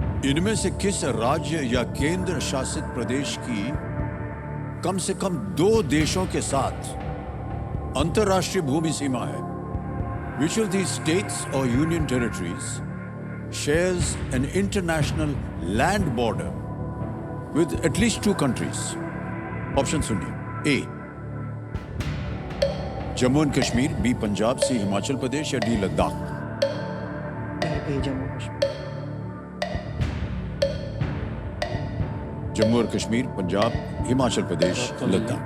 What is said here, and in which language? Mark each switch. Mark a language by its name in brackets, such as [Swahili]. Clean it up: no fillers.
[Hindi] इनमें से किस राज्य या केंद्र शासित प्रदेश की कम से कम 2 देशों के साथ अंतरराष्ट्रीय भूमि सीमा है? [English] Which of these states or union territories shares an international land border with at least 2 countries? [Hindi] Option सुनिए। ए जम्मू एंड कश्मीर, बी पंजाब, सी हिमाचल प्रदेश या डी लद्दाख। जम्मू और कश्मीर, पंजाब, हिमाचल प्रदेश, लद्दाख।